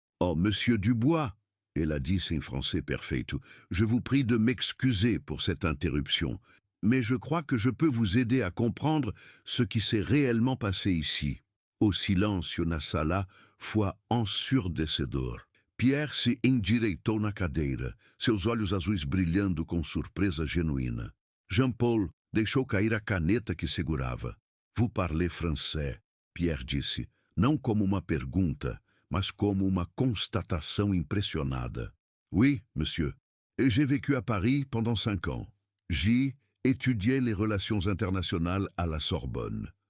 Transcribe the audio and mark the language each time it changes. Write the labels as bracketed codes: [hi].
[fr] Oh, Monsieur Dubois, elle a [pt] disse em francês perfeito, [fr] je vous prie de m'excuser pour cette interruption, mais je crois que je peux vous aider à comprendre ce qui s'est réellement passé ici. [pt] O silêncio na sala foi ensurdecedor. Pierre se endireitou na cadeira, seus olhos azuis brilhando com surpresa genuína. Jean-Paul deixou cair a caneta que segurava. [fr] Vous parlez français, [pt] Pierre disse, não como uma pergunta, mas como uma constatação impressionada. [fr] Oui, monsieur. Et j'ai vécu à Paris pendant 5 ans. J'y étudiais les relations internationales à la Sorbonne.